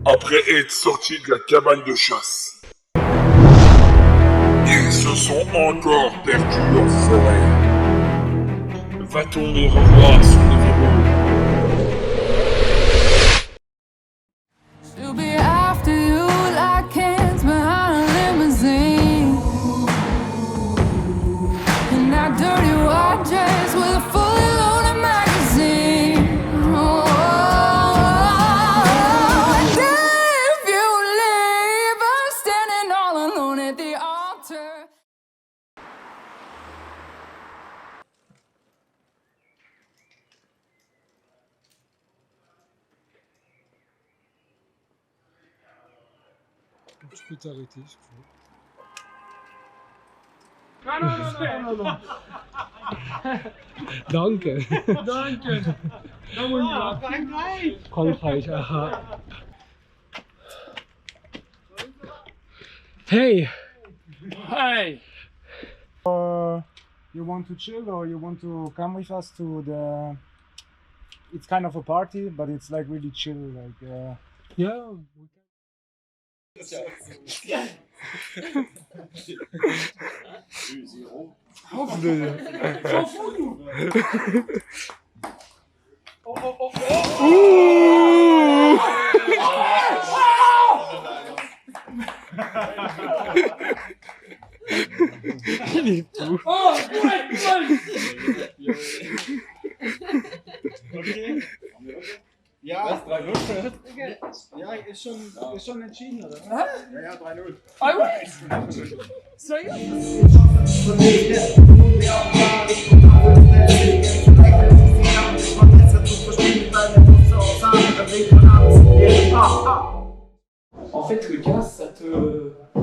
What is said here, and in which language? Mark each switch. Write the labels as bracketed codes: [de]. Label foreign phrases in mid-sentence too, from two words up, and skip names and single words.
[fr] après être sortis de la cabane de chasse. Ils se sont encore perdus en forêt. Va-t-on les revoir sur les vélos? [en] She'll be after you like cans behind a limousine. In that dirty white dress with a fully loaded magazine. Oh, and if you leave, I'm standing all alone at the altar. [fr] Tu peux t'arrêter si tu veux. Non. [de] Danke. Danke. Dann wollen wir Frankreich. Frankreich, aha. Hey! Hey. [en] You want to chill or you want to come with us to the it's kind of a party but it's like really chill like [de] Ja. [fr] S'en fout, nous. Il est fou. Oh, ouais. okay. [de] Ja, 3-0. Ja, ist schon entschieden, oder? Ja, 3-0. [fr] Ah ouais. Sérieux? En fait, le gaz, ça te...